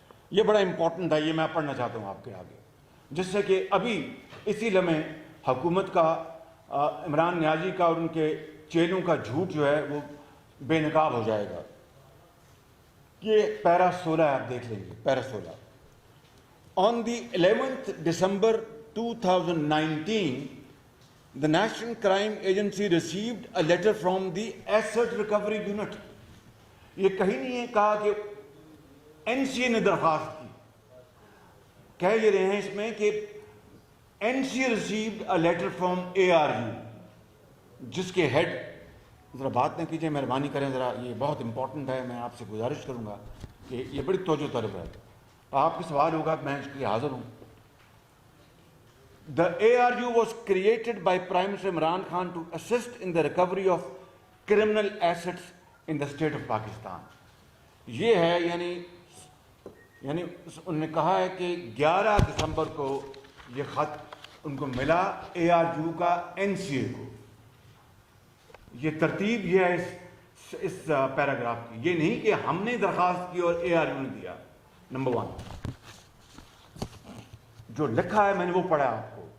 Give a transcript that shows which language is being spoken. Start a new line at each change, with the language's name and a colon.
Urdu: یہ بڑا امپورٹنٹ ہے, یہ میں پڑھنا چاہتا ہوں آپ کے آگے, جس سے کہ ابھی اسی لمحے حکومت کا, عمران نیازی کا اور ان کے چیلوں کا جھوٹ جو ہے وہ بے نقاب ہو جائے گا. یہ پیرا 16 آپ دیکھ لیں گے. پیرا 16.
English: On the 11th December 2019, the National Crime Agency received a letter from the Asset Recovery Unit.
Urdu: یہ کہیں نہیں ہے کہا کہ NCA نے درخواست کی, کہہ یہ رہے ہیں اس میں کہ
English: NCA received a letter from ARU,
Urdu: جس کے ہیڈ, ذرا بات نہ کیجیے مہربانی کریں ذرا, یہ بہت امپورٹنٹ ہے. میں آپ سے گزارش کروں گا کہ یہ بڑی توجہ طلب ہے. آپ کے سوال ہوگا, میں اس کے لیے حاضر ہوں.
English: The ARU was created by Prime Minister Imran Khan to assist in the recovery of criminal assets in the state of Pakistan.
Urdu: یہ ہے یعنی یعنی انہوں نے کہا ہے کہ 11 دسمبر کو یہ خط ان کو ملا ARU کا NCA کو. یہ ترتیب یہ ہے اس پیراگراف کی. یہ نہیں کہ ہم نے درخواست کی اور ARU نے دیا. نمبر 1 جو لکھا ہے میں نے وہ پڑھا آپ کو.